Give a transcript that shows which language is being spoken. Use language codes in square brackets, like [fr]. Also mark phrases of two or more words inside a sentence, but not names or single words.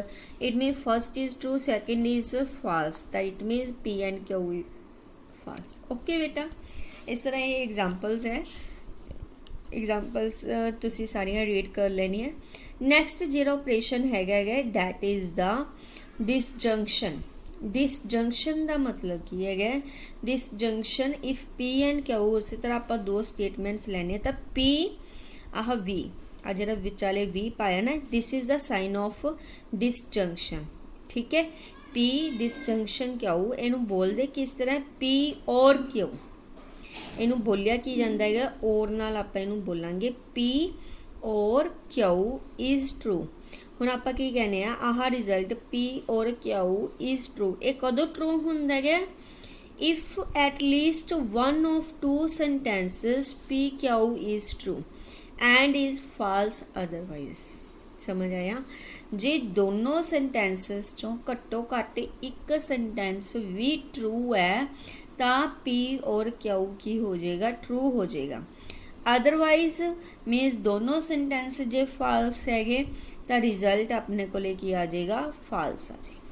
[en] It mean first is true, second is false, ਤਾਂ it means P and Q false, okay ਬੇਟਾ। [pa] ਇਸ ਤਰ੍ਹਾਂ ਇਹ ਐਗਜ਼ਾਮਪਲਸ ਹੈ, ਐਗਜ਼ਾਮਪਲਸ ਤੁਸੀਂ ਸਾਰੀਆਂ ਰੀਡ ਕਰ ਲੈਣੀਆਂ। ਨੈਕਸਟ ਜਿਹੜਾ ਆਪਰੇਸ਼ਨ ਹੈਗਾ [en] that is the disjunction. [pa] disjunction ਦਾ ਮਤਲਬ ਕੀ ਹੈਗਾ, [en] disjunction if P and Q, [pa] ਉਸੇ ਤਰ੍ਹਾਂ ਆਪਾਂ ਦੋ ਸਟੇਟਮੈਂਟਸ ਲੈਣੇ ਤਾਂ P ਆਹ V ਆ ਜਿਹੜਾ ਵਿਚਾਲੇ V ਪਾਇਆ ਨਾ, [en] this is the sign of disjunction, [pa] ਠੀਕ ਹੈ। P disjunction Q, ਇਹਨੂੰ ਬੋਲਦੇ ਕਿਸ ਤਰ੍ਹਾਂ, P ਔਰ Q, ਇਹਨੂੰ ਬੋਲਿਆ ਕੀ ਜਾਂਦਾ ਹੈਗਾ ਔਰ ਨਾਲ, ਆਪਾਂ ਇਹਨੂੰ ਬੋਲਾਂਗੇ P ਔਰ Q [en] is true। [pa] ਹੁਣ ਆਪਾਂ ਕੀ ਕਹਿੰਦੇ ਆ, ਆਹ ਰਿਜ਼ਲਟ P ਔਰ Q [en] is true, [pa] ਇਹ ਕਦੋਂ ਟਰੂ ਹੁੰਦਾ ਹੈ, [en] if at least one of two sentences P Q is true and is false otherwise। [pa] ਸਮਝ ਆਇਆ, ਜੇ ਦੋਨੋਂ ਸੈਂਟੈਂਸਸ ਚੋਂ ਘੱਟੋ ਘੱਟ ਇੱਕ ਸੈਂਟੈਂਸ ਵੀ ਟਰੂ ਹੈ ਤਾਂ P ਔਰ Q ਕੀ ਹੋ ਜਾਏਗਾ, ਟਰੂ ਹੋ ਜਾਏਗਾ। ਅਦਰਵਾਈਜ਼ ਮੀਨਸ ਦੋਨੋਂ ਸੈਂਟੈਂਸ ਜੇ ਫਾਲਸ ਹੈਗੇ ਤਾਂ ਰਿਜ਼ਲਟ ਆਪਣੇ ਕੋਲੇ ਕੀ ਆ ਜਾਏਗਾ, ਫਾਲਸ ਆ ਜਾਏਗਾ।